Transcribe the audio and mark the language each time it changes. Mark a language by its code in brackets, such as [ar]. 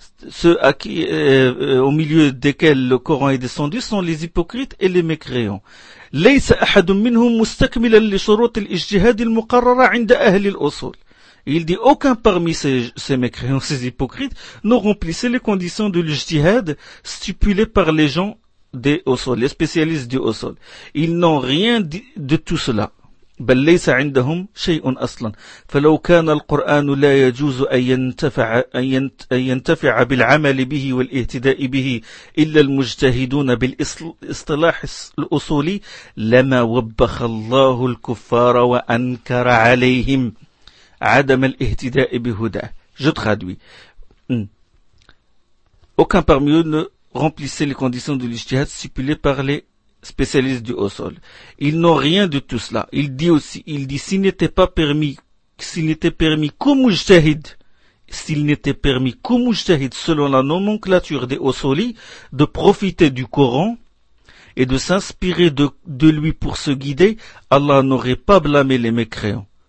[fr] Ceux à qui, au milieu desquels le Coran est descendu sont les hypocrites et les mécréants. [ar] ليس أحد منهم مستكملا لشروط الاجتهاد المقررة عند أهل الأصول. [fr] Il dit aucun parmi ces mécréants, ces hypocrites, ne remplissait les conditions de l'ijtihad stipulées par les gens des usul, les spécialistes du usul. Ils n'ont rien de tout cela. [ar] بل ليس عندهم شيء اصلا فلو كان القران لا يجوز ان ينتفع بالعمل به والاهتداء به الا المجتهدون بالاصطلاح الاصولي لما وبخ الله الكفار وانكر عليهم عدم الاهتداء بهدى. [fr] Je traduis. Aucun parmi eux ne remplissait les conditions de l'ijtihad stipulées par les spécialistes du Usul. Ils n'ont rien de tout cela. Il dit, s'il n'était permis qu'au mujtahid, selon la nomenclature des Usuli, de profiter du Coran et de s'inspirer de lui pour se guider, Allah n'aurait pas blâmé les mécréants.